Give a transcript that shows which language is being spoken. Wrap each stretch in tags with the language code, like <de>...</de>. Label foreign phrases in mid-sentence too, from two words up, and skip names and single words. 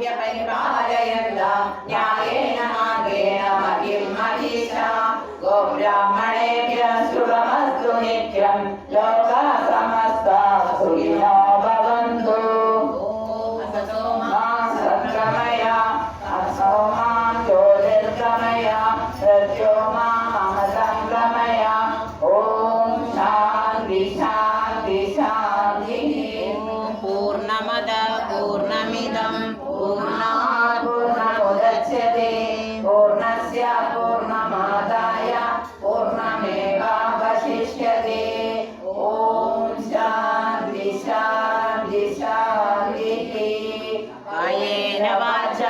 <sa>പരിപാലയന്ത ന്യായേന മാർഗേണ മഹിം മഹിഷ ഗോബ്രാഹ്മണേഭ്യ ശുഭമസ്തു നിത്യം ലോകാ സമസ്താ സുഖിനോ ഭവന്തു അസതോ മാ സത്ഗമയ അസോ മാം ജ്യോതിർഗമയ പ്രത്യോ മാം അമൃതംഗമയ ഓം ശാന്തി ശാന്തി ശാന്തി പൂർണ്ണമദ പൂർണ്ണമിദം പൂർണ്ണാത് പൂർണ്ണമുദച്യത്തെ പൂർണ്ണസ്യ പൂർണ്ണമാദായ പൂർണ്ണമേവാവശിഷ്യത്തെ ഓം ശാന്തി ശാന്തി ശാന്തി കായേന വാചാ</sa>